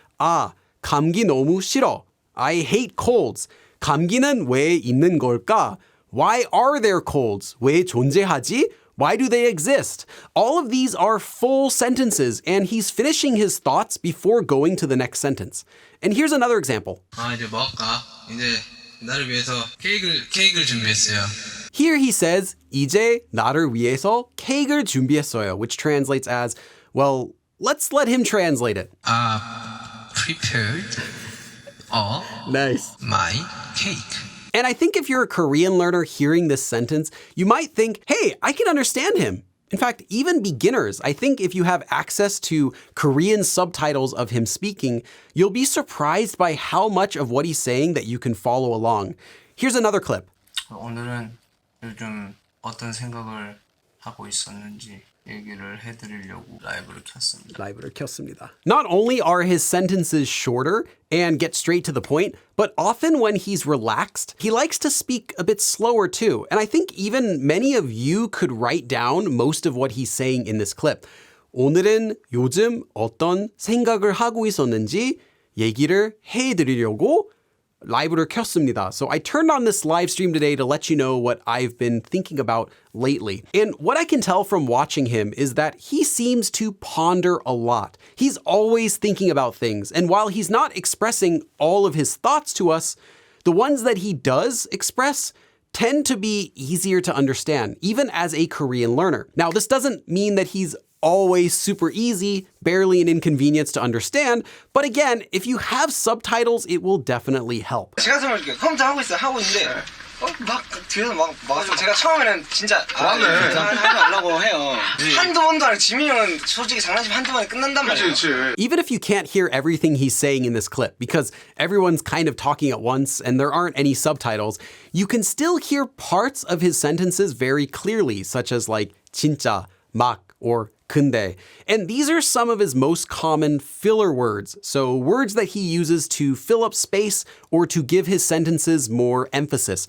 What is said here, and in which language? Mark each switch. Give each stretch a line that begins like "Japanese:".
Korean: 아, 감기 너무 싫어.
English: I hate colds.
Korean: 감기는 왜 있는 걸까?
English: Why are there colds?
Korean: 왜 존재하지?
English: Why do they exist? All of these are full sentences, and he's finishing his thoughts before going to the next sentence. And here's another example.
Korean: 이제 먹을까? 이제 나를 위해서 케이크를 준비했어요.
English: Here he says,
Korean: 이제 나를 위해서 케이크를 준비했어요,
English: which translates as, well, let's let him translate it. Prepared Nice. my cake. And I think if you're a Korean learner hearing this sentence, you might think, hey, I can understand him. In fact, even beginners, I think if you have access to Korean subtitles of him speaking, you'll be surprised by how much of what he's saying that you can follow along. Here's another clip.
Korean: 오늘은 요즘 어떤 생각을 하고 있었는지 얘기를 해드리려고 라이브를 켰습니다.
English: Not only are his sentences shorter and get straight to the point, but often when he's relaxed, he likes to speak a bit slower too. And I think even many of you could write down most of what he's saying in this clip.
Korean: 오늘은 요즘 어떤 생각을 하고 있었는지 얘기를 해드리려고 라이브를 켰습니다.
English: So I turned on this live stream today to let you know what I've been thinking about lately. And what I can tell from watching him is that he seems to ponder a lot. He's always thinking about things. And while he's not expressing all of his thoughts to us, the ones that he does express tend to be easier to understand, even as a Korean learner. Now, this doesn't mean that he's always super easy, barely an inconvenience to understand. But again, if you have subtitles, it will definitely help.
Korean: 제가 설명해줄게요. 컴퓨터 하고 있는데 막 뒤에서 막 제가 처음에는 진짜 하지 말라고 해요. 한두 번도 아니고 지민이 형은 솔직히 장난치면 한두 번에 끝난단 말이에요.
English: Even if you can't hear everything he's saying in this clip, because everyone's kind of talking at once and there aren't any subtitles, you can still hear parts of his sentences very clearly, such as like 진짜, 막, or 근데. And these are some of his most common filler words, so words that he uses to fill up space or to give his sentences more emphasis.